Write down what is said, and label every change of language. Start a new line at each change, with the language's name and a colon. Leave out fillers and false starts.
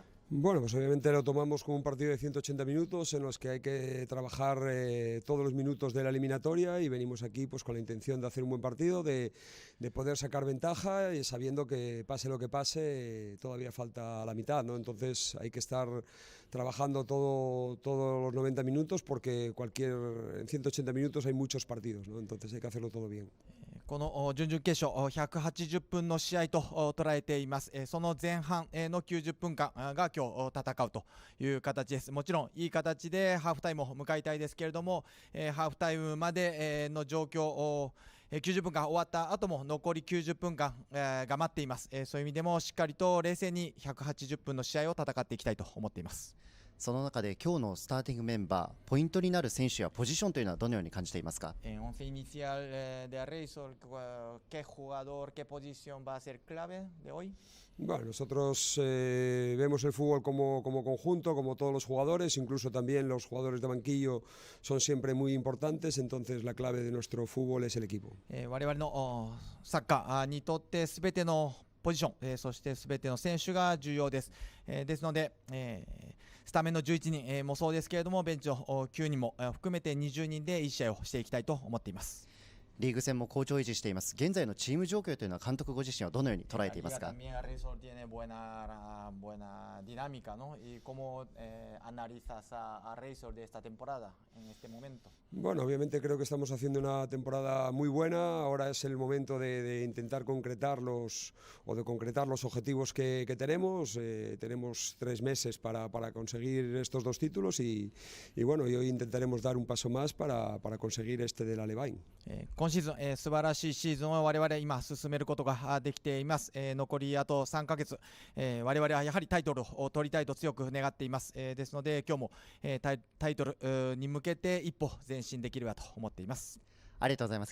Spanish: Bueno, pues obviamente lo tomamos como un partido de 180 minutos en los que hay que trabajar todos los minutos de la eliminatoria y venimos aquí pues con la intención de hacer un buen partido, de poder sacar ventaja y sabiendo que pase lo que pase todavía falta la mitad, ¿no? Entonces hay que estar trabajando todos los 90 minutos porque en 180 minutos hay muchos partidos, ¿no? Entonces hay que hacerlo todo bien.
Japanese: この準々決勝180分の試合と捉えています。その前半の90分間が今日戦うという形です。もちろんいい形でハーフタイムを迎えたいですけれども、ハーフタイムまでの状況90分間終わった後も残り90分間が待っています。そういう意味でもしっかりと冷静に180分の試合を戦っていきたいと思っています。その中で今日のスターティングメンバー、ポイントになる選手やポジションというのはどのように感じていますか？
Spanish: once inicial de Reysol, ¿qué jugador, qué posición va a ser clave de hoy? Bueno, nosotros vemos el fútbol como conjunto, como todos los jugadores, incluso también los jugadores de banquillo son siempre muy importantes, entonces la clave de nuestro fútbol es el equipo.
Japanese: 我々のサッカーにとって全てのポジション、そして全ての選手が重要です。ですので、スタメンの11人もそうですけれども、ベンチの9人も含めて20人でいい試合をしていきたいと思っています。リーグ戦も好調を維持しています。現在のチーム状況というのは監督ご自身はどのように捉えていますか
Spanish: ？Reysol tiene buena dinámica, ¿no? ¿Y cómo analizas a Reysol de esta temporada en este momento? Bueno, obviamente creo que estamos haciendo una temporada muy buena. Ahora es el momento de intentar concretar los objetivos que tenemos. Tenemos 3 meses para conseguir estos 2 títulos y bueno, y hoy intentaremos dar un paso más para conseguir este de la Levain.
Japanese: 今シーズン、素晴らしいシーズンを我々今進めることができています。残りあと3ヶ月、我々はやはりタイトルを取りたいと強く願っています。ですので今日も、タイトルに向けて一歩前進できればと思っています。ありがとうございます。